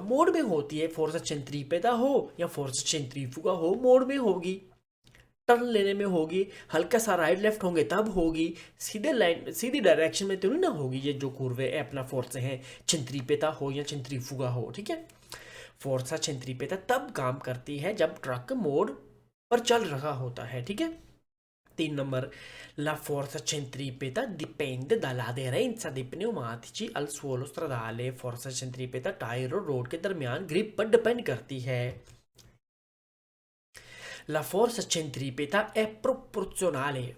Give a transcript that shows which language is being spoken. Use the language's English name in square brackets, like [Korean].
[Hindi] मोड़ में होती है, फोर्सा सेंट्रीपेटा हो या फोर्सा सेंट्रीफ्यूगा हो, मोड़ में होगी, टर्न लेने में होगी, हल्का सा राइट लेफ्ट होंगे तब होगी, सीधे लाइन सीधी डायरेक्शन में तो नहीं ना होगी। ये जो कुर्वे है अपना फोर्स है, सेंट्रीपेटा हो या सेंट्रीफ्यूगा हो, ठीक है। फोर्सा सेंट्रीपेटा तब काम करती है जब ट्रक मोड़ पर चल रहा होता है, ठीक है। [Italian] 3 नंबर, la forza centripeta dipende dall'aderenza dei pneumatici al suolo stradale। [Hindi] फोर्सा सेंट्रीपेटा tyre और रोड के दरमियान ग्रिप पर डिपेंड करती है। [Italian] La forza centripeta è proporzionale।